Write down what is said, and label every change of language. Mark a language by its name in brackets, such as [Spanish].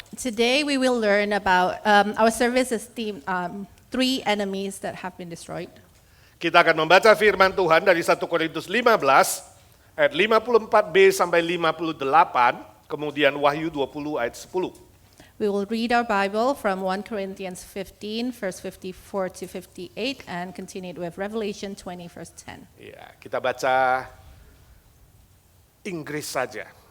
[English] Today we will learn about our service is themed 3 enemies that have been destroyed. [Indonesian] Kita akan membaca firman Tuhan dari 1 Korintus 15 ayat 54b sampai 58, kemudian Wahyu 20 ayat 10. [English] We will read our Bible from 1 Corinthians 15, verse 54 to 58, and continue with Revelation 20, verse 10. [Indonesian] Iya, kita baca Inggris saja.